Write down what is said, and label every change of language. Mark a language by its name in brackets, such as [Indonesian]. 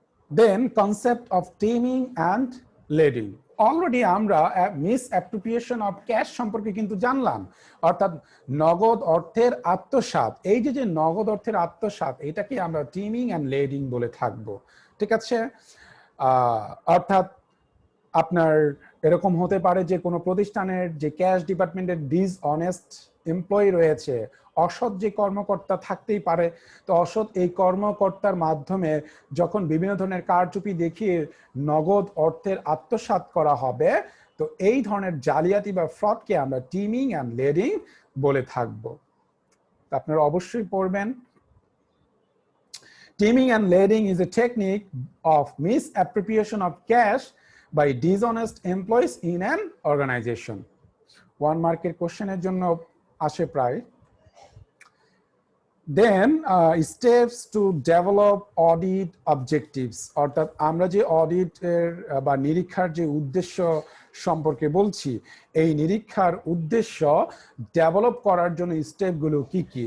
[English] Then concept of taming and leading. [Bangla] Already আমরা মিসঅ্যাপ্রোপ্রিয়েশন of cash সম্পর্কে কিন্তু জানলাম, অর্থাৎ নগদ অর্থের আত্মসাৎ। এই যে নগদ অর্থের আত্মসাৎ, এটাকে আমরা টিমিং অ্যান্ড লেডিং বলে থাকবো, ঠিক আছে। অর্থাৎ আপনার এরকম হতে পারে যে কোনো প্রতিষ্ঠানের যে ক্যাশ ডিপার্টমেন্টের ডিসঅনেস্ট এমপ্লয়ি রয়েছে, অসৎ যে কর্মকর্তা থাকতেই পারে, তো অসৎ এই কর্মকর্তার মাধ্যমে যখন বিভিন্ন ধরনের কারচুপি দেখিয়ে নগদ অর্থের আত্মসাৎ করা হবে, তো এই ধরনের জালিয়াতি বা ফ্রডকে আমরা টিমিং অ্যান্ড লেডিং বলে থাকবো। আপনারা অবশ্যই পড়বেন। [English] Teaming and lading is a technique of misappropriation of cash by dishonest employees in an organization. [Bangla] 1 মার্কের কোশ্চেনের জন্য আসে প্রায়। দেন steps to develop audit objectives, অর্থাৎ আমরা যে অডিটের বা নিরীক্ষার যে উদ্দেশ্য সম্পর্কে বলছি, এই নিরীক্ষার উদ্দেশ্য ডেভেলপ করার জন্য স্টেপগুলো কি কি।